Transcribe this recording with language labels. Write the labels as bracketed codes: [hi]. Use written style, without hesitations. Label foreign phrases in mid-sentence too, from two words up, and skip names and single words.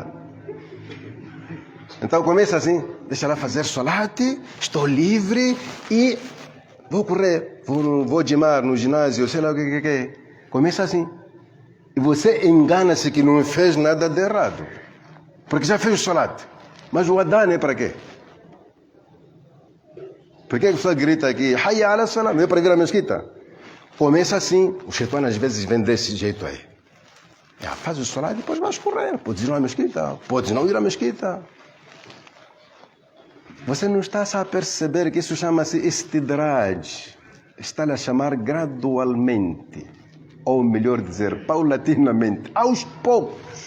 [pt] Então começa assim, deixa lá fazer salat, estou livre e vou correr, vou gimar no ginásio, sei lá o que. Começa assim. E você engana-se que não fez nada de errado. Porque já fez o salat. Mas o Adhan é para quê? Por que a pessoa grita aqui, [ar] حي على الصلاة, [pt] não é para vir à mesquita? Começa assim. O Shaitan às vezes vem desse jeito aí. Faz o salat e depois vais correr. Podes ir à mesquita, podes não ir à mesquita. Você não está a perceber que isso chama-se istidraj. Está a chamar gradualmente. Ou melhor dizer, paulatinamente, aos poucos.